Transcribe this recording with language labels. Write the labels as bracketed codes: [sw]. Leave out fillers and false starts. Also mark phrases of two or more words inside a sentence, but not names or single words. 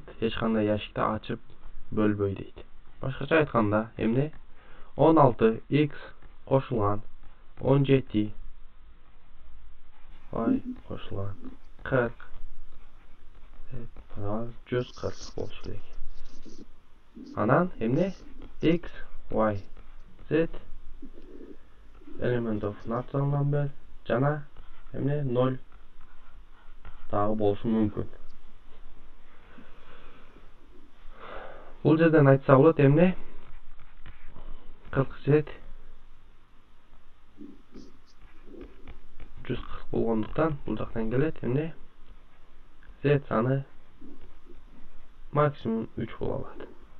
[ky] Эч кандай ящикти ачып бөлбөй дейт. Башкача айтканда, эмне 16x кошулган 17 y кошулган 40 140 болушу керек. Анан эмне x y z [en] element of natural number [ky] жана эмне 0 дагы болушу мүмкүн. Бул жерден айтса болот эмне 40 z 140 болгондуктан бул жактан келет эмне z саны максимум 3 боло алат.